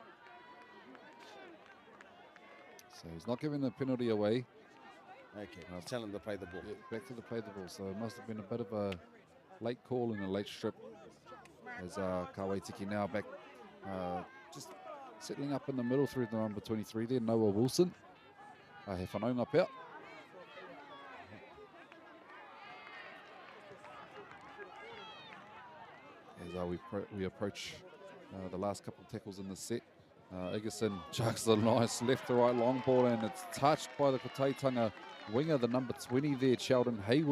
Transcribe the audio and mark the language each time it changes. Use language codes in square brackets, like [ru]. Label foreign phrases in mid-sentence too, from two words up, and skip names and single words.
[en] So he's not giving the penalty away. Okay, tell him to play the ball. Yeah, back to the play the ball. So it must have been a bit of a late call and a late strip. As Kāwaitiki now back, just settling up in the middle through the number 23 there, Noah Wilson. [mi] He whanaunga pea. [en] As we approach the last couple of tackles in the set. Egerson chucks a nice left to right long ball, and it's touched by the Kotaitanga winger, the number 20 there, Sheldon Hayward.